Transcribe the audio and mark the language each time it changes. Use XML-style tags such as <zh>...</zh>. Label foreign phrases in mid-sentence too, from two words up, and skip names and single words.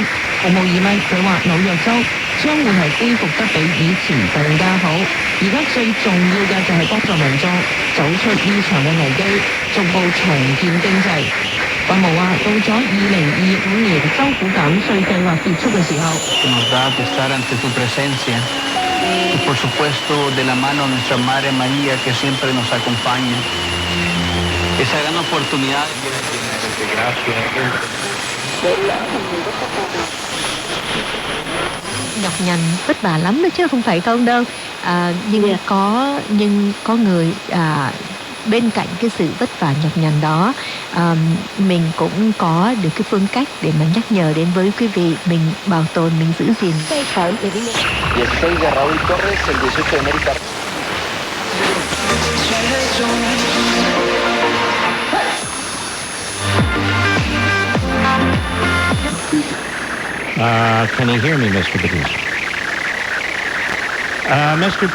<yue>毫無疑問，佢話紐約州將會係恢復得比以前更加好。而家最重要嘅就係幫助民眾走出呢場嘅危機，逐步重建經濟。韋姆話：到咗2025年州府減稅計劃結束嘅時候，</yue> <es>Y por supuesto de la mano de nuestra Madre María que siempre nos acompaña. Esa gran oportunidad de gracia.</es> <vi>Nhọc nhằn vất vả lắm đó chứ không phải không đâu. Nhưng có người bên cạnh cái sự vất vả nhọc nhằn đó, mình cũng có được cái phương cách để mà nhắc nhở đến với quý vị mình bảo tồn, mình giữ gìn.</vi> <es>16 de Raúl Torres, el 18 de América.</es> <en>Can you hear me, Mr. Police? Mr.</en>